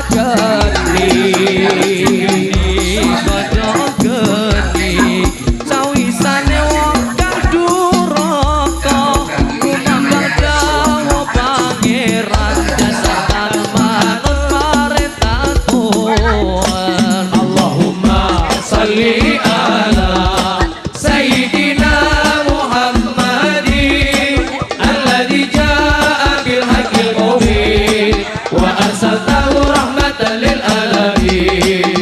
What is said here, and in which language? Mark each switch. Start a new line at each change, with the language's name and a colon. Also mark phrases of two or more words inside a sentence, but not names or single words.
Javanese: geni padha geni sawisane wong kang duraka kumambang dawuh pangeran dasar manut perintah Tuhan.
Arabic: اللهم صل على سيدنا محمد الذي جاء بالحق المبين وأرسلته رحمة للعالمين.